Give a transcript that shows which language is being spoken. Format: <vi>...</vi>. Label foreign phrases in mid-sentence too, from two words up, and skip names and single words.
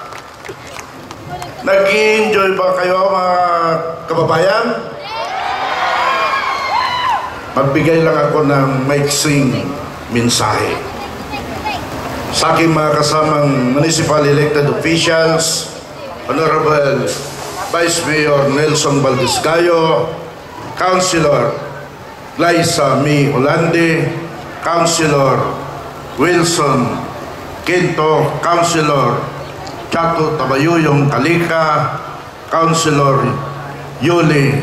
<tl>Nag-i-enjoy ba kayo mga kababayan? Magbigay lang ako ng maiksing mensahe. Sa aking mga kasamang</tl> <en>municipal elected officials,</en> <tl>Honorable Vice Mayor Nelson Valdez-Gayo, Councilor Liza Mi Olande, Councilor Wilson Quinto, Councilor Chato Tabayuyong Kalika, Councilor Yuli</tl>